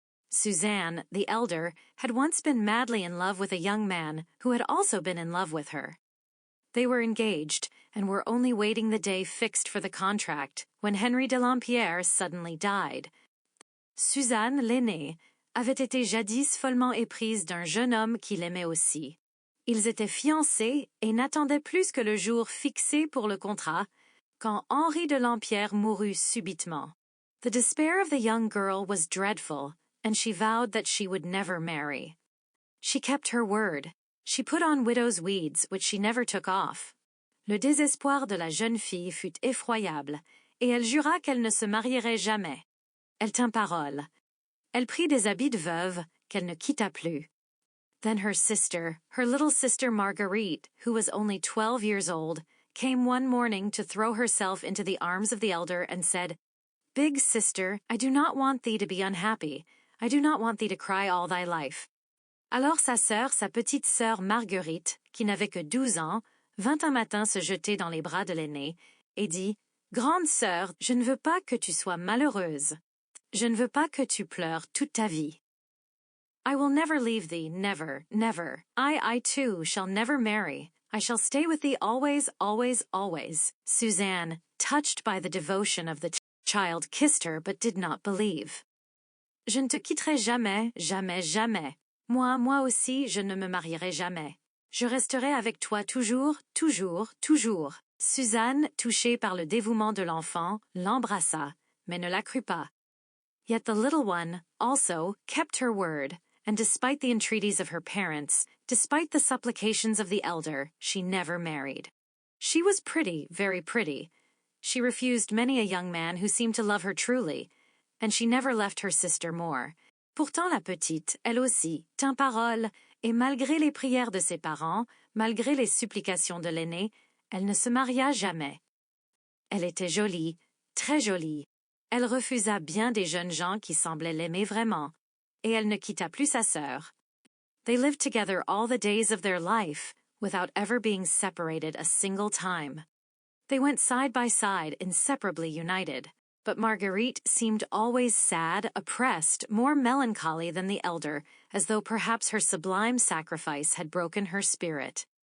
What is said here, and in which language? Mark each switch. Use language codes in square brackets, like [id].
[en] Suzanne, the elder, had once been madly in love with a young man who had also been in love with her. They were engaged, and were only waiting the day fixed for the contract, when Henry de Lampierre suddenly died. [fr] Suzanne, l'aînée, avait été jadis follement éprise d'un jeune homme qui l'aimait aussi. Ils étaient fiancés et n'attendaient plus que le jour fixé pour le contrat, quand Henri de Lampierre mourut subitement. [en] The despair of the young girl was dreadful, and she vowed that she would never marry. She kept her word. She put on widow's weeds, which she never took off. [fr] Le désespoir de la jeune fille fut effroyable, et elle jura qu'elle ne se marierait jamais. Elle tint parole. Elle prit des habits de veuve, qu'elle ne quitta plus. [en] Then her sister, her little sister Marguerite, who was only 12 years old, came one morning to throw herself into the arms of the elder and said, "Big sister, I do not want thee to be unhappy. I do not want thee to cry all thy life." [fr] Alors sa sœur, sa petite sœur Marguerite, qui n'avait que 12 ans, vint un matin se jeter dans les bras de l'aînée et dit, « Grande sœur, je ne veux pas que tu sois malheureuse. Je ne veux pas que tu pleures toute ta vie. [en] I will never leave thee, never, never. I too, shall never marry. I shall stay with thee always, always, always." Suzanne, touched by the devotion of the child, kissed her but did not believe. [fr] Je ne te quitterai jamais, jamais, jamais. Moi aussi, je ne me marierai jamais. Je resterai avec toi toujours, toujours, toujours. Suzanne, touchée par le dévouement de l'enfant, l'embrassa, mais ne la crut pas. [en] Yet the little one, also, kept her word, and despite the entreaties of her parents, despite the supplications of the elder, she never married. She was pretty, very pretty. She refused many a young man who seemed to love her truly, and she never left her sister more. [fr] Pourtant la petite, elle aussi, tint parole, et malgré les prières de ses parents, malgré les supplications de l'aîné, elle ne se maria jamais. Elle était jolie, très jolie. Elle refusa bien des jeunes gens qui semblaient l'aimer vraiment, et elle ne quitta plus sa sœur. [en] They lived together all the days of their life, without ever being separated a single time. They went side by side, inseparably united. But Marguerite seemed always sad, oppressed, more melancholy than the elder, as though perhaps her sublime sacrifice had broken her spirit.